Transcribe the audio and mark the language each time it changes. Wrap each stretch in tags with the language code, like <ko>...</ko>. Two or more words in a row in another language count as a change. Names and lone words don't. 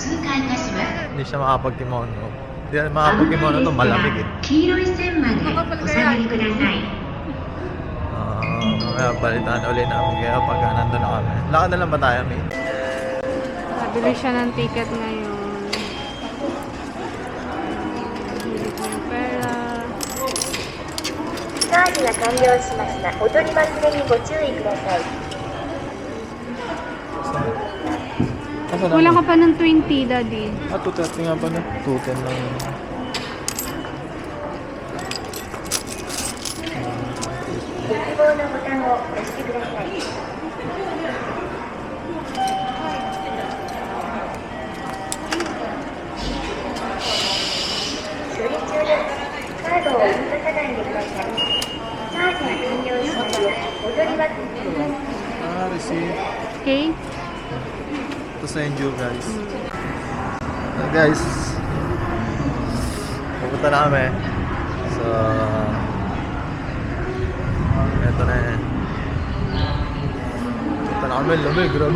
<tl>Hindi siya makapag-kimono. Hindi siya makapag-kimono ito, malamig eh. Mamaya balitaan ulit namin kaya pag nandun na kami. Lakad na lang ba tayo, mate? Nabili siya ng ticket ngayon.</tl> <ja>チャージが完了しました。お取り忘れにご注意ください。</ja> <tl>Kulang ka pa ng 20, Daddy. 230 nga pa na. 210 lang yun.</tl> <ja>ご希望のボタンを押してください。処理中です。カードを動かさないでください。チャージが完了しました。お取り忘れ。</ja> <tl>Receive. Okay? Ito sa Enjo guys. Guys, pupunta na kami. So, eto na eh. Pupunta na kami. Lamig, grabe.</tl>